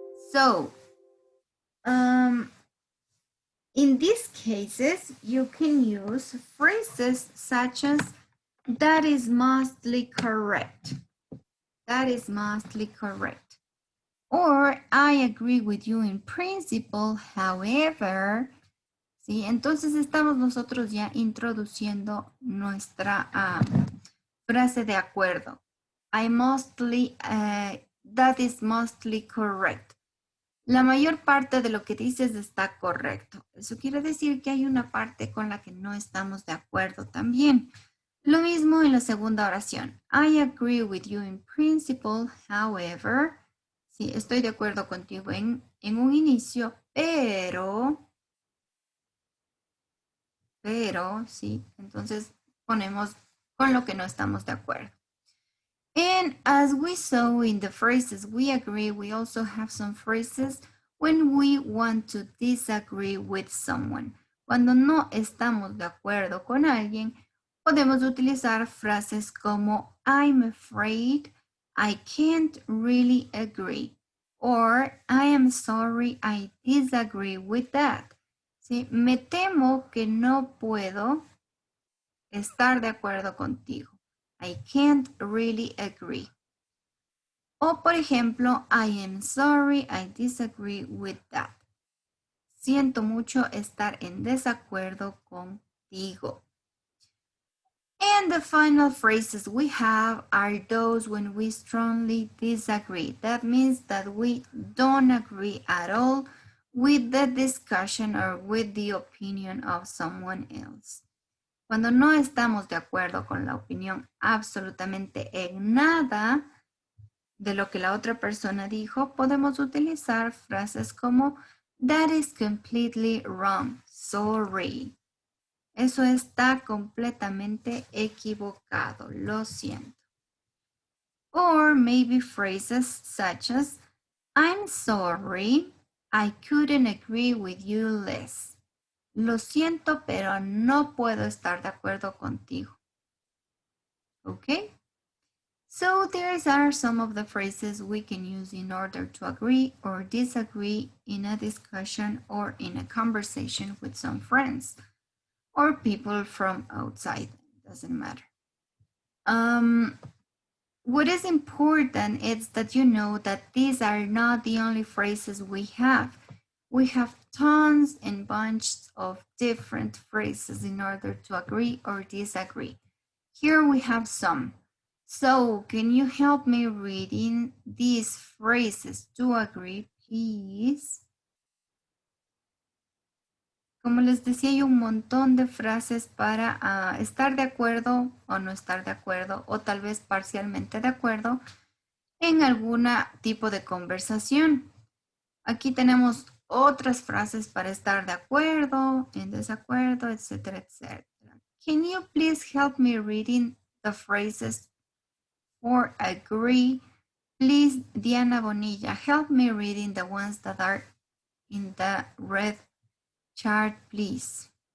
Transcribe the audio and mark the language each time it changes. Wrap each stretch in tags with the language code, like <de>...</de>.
<en>So, in these cases, you can use phrases such as, that is mostly correct. That is mostly correct. Or, I agree with you in principle, however.</en> <es>¿Sí? Entonces estamos nosotros ya introduciendo nuestra frase de acuerdo.</es> <en>That is mostly correct.</en> <es>La mayor parte de lo que dices está correcto. Eso quiere decir que hay una parte con la que no estamos de acuerdo también. Lo mismo en la segunda oración.</es> <en>I agree with you in principle, however.</en> <es>Sí, estoy de acuerdo contigo en un inicio, pero, sí. Entonces ponemos con lo que no estamos de acuerdo.</es> <en>And as we saw in the phrases we agree, we also have some phrases when we want to disagree with someone.</en> <es>Cuando no estamos de acuerdo con alguien, podemos utilizar frases como</es> <en>I'm afraid, I can't really agree, or I am sorry, I disagree with that.</en> <es>¿Sí? Me temo que no puedo estar de acuerdo contigo.</es> <en>I can't really agree.</en> <es>O por ejemplo,</es> <en>I am sorry, I disagree with that.</en> <es>Siento mucho estar en desacuerdo contigo.</es> <en>And the final phrases we have are those when we strongly disagree. That means that we don't agree at all with the discussion or with the opinion of someone else.</en> <es>Cuando no estamos de acuerdo con la opinión absolutamente en nada de lo que la otra persona dijo, podemos utilizar frases como</es> <en>that is completely wrong, sorry.</en> <es>Eso está completamente equivocado, lo siento.</es> <en>Or maybe phrases such as I'm sorry, I couldn't agree with you less.</en> <es>Lo siento, pero no puedo estar de acuerdo contigo.</es> <en>Okay? So these are some of the phrases we can use in order to agree or disagree in a discussion or in a conversation with some friends or people from outside. Doesn't matter. What is important is that you know that these are not the only phrases we have. We have tons and bunches of different phrases in order to agree or disagree. Here we have some. So, can you help me reading these phrases to agree, please?</en> <es>Como les decía, hay un montón de frases para estar de acuerdo o no estar de acuerdo, o tal vez parcialmente de acuerdo en algún tipo de conversación. Aquí tenemos otras frases para estar de acuerdo, en desacuerdo, etcétera, etcétera.</es> <en>Can you please help me reading the phrases for agree? Please, Diana Bonilla, help me reading the ones that are in the red chart, please.</en>